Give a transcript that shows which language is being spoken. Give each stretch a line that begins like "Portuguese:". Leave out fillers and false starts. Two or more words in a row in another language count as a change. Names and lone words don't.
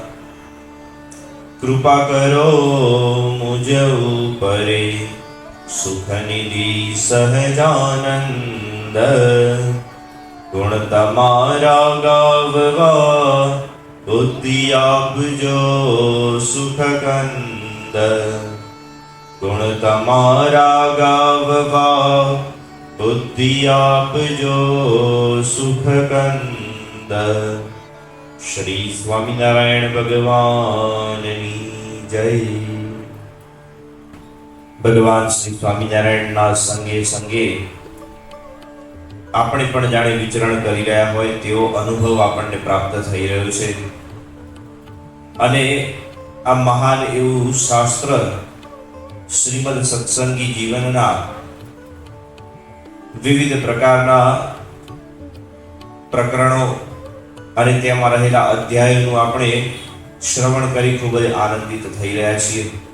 Gujarati: કૃપા કરો મુઝ ઊપરે સુખનિધિ સહજાનંદ ગુણ તમારા ગાવવા બુદ્ધિ આપજો સુખકંદ ગુણ તમારા ગાવવા બુદ્ધિ આપજો સુખકંદ। શ્રી સ્વામિનારાયણ ભગવાનની જય। भगवान श्री स्वामिनारायणના સંગે સંગે આપણે પણ જાણે વિચરણ કરી રહ્યા હોય તેવો અનુભવ આપણને પ્રાપ્ત થઈ રહ્યો છે અને આ મહાન એવું શાસ્ત્ર શ્રીમદ સત્સંગી જીવનના વિવિધ પ્રકારના પ્રકરણો અને તેમાં રહેલા અધ્યાયોનું આપણે શ્રવણ કરી ખૂબ જ આનંદિત થઈ રહ્યા છીએ।